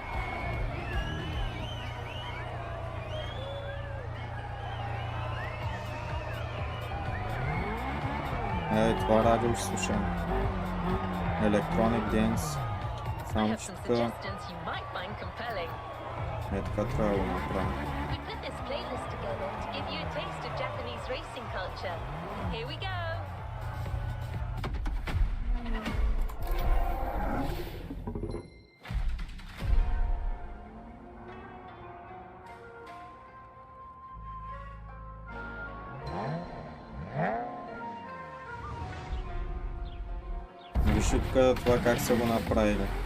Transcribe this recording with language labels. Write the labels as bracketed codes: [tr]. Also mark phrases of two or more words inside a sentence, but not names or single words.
[bg] Това радио ще слушам. [en] Electronic Dance. I [bg] Само [en] have [bg] че [en] some [bg] тук [en] suggestions you might find compelling. [bg] така трябва да го направим. [en] We put this playlist together to give you a taste of Japanese racing culture. Here we go. [bg] Виж и тук това как са го направили.